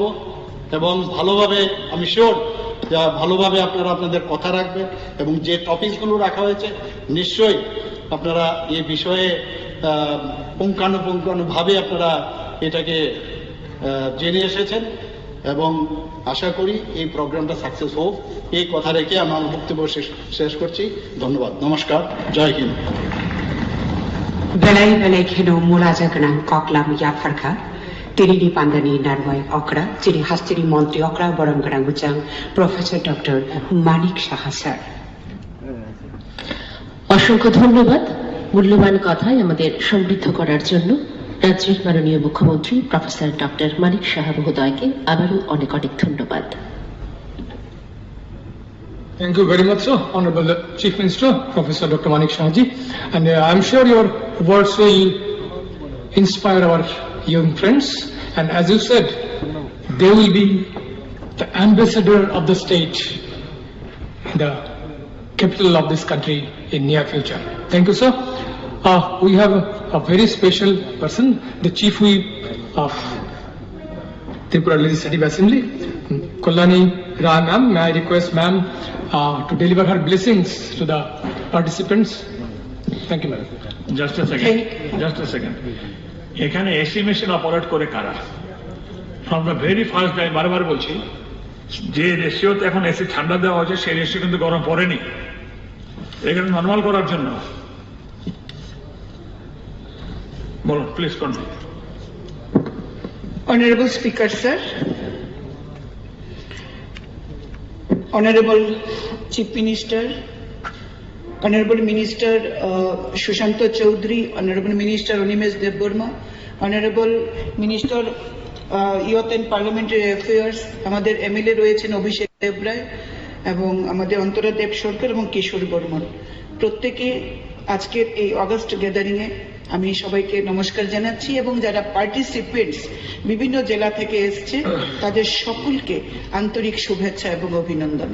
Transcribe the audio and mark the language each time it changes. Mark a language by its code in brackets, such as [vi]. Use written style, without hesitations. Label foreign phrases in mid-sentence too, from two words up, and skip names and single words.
[bn] এবং ভালোভাবে আমি শিওর যা ভালোভাবে আপনারা আপনাদের কথা রাখবেন এবং যে টপিকসগুলো রাখা হয়েছে নিশ্চয়ই আপনারা এই বিষয়ে পুঙ্খানুপুঙ্খানুভাবে আপনারা এটাকে জেনে এসেছেন এবং আশা করি এই প্রোগ্রামটা সাকসেস হোক, এই কথা রেখে আমার বক্তব্য শেষ করছি। ধন্যবাদ, নমস্কার, জয় হিন্দ। [trp] Belai belai kheno mulaja ganang koklam ya farkha Tirini Pandani Narwai Okra, Chiri Hastiri Montri Okra Borang Ganang Bujang, Professor Dr. Manik Saha স্যার। [bn] অসংখ্য ধন্যবাদ মূল্যবান কথায় আমাদের সমৃদ্ধ করার জন্য রাজ্যের মাননীয় মুখ্যমন্ত্রী প্রফেসর ডক্টর মানিক সাহা মহোদয়কে আবারও অনেক অনেক ধন্যবাদ। [en] Thank you very much, sir. Honorable Chief Minister, Professor Dr. Manik Sahaji. And I'm sure your words will inspire our young friends. And as you said, they will be the ambassador of the state, the capital of this country in near future. Thank you, sir. We have a very special person, the Chief Whip of Tripura Legislative Assembly, Kollani Rai ma'am. May I request ma'am to deliver her blessings to the participants. Thank you, ma'am. Just a second. [bn] এখানে [en] AC machine [bn] অপারেট করে কারা? [en] from the very first time [bn] বারবার বলছি, যে রেশিওতে এখন এসি ঠান্ডা দেওয়া হয়েছে সেই রেশিও কিন্তু গরম পড়েনি, এখানে নর্মাল করার জন্য। বলুন, [en] please continue. Honorable Speaker, sir, Honorable Chief Minister, Honorable Minister Sushant Chaudhary, Honorable Minister Onimesh Debbarma, Honorable Minister Youth and Parliamentary Affairs, [bn] আমাদের এমএলএ রয়েছেন অভিষেক দেবরায় এবং আমাদের অন্তরা দেব সরকার এবং কিশোর বর্মন, প্রত্যেকে আজকের এই [en] august gathering [bn] এ আমি সবাইকে নমস্কার জানাচ্ছি এবং যারা পার্টিসিপেন্টস বিভিন্ন জেলা থেকে এসছে তাদের সকলকে আন্তরিক শুভেচ্ছা এবং অভিনন্দন।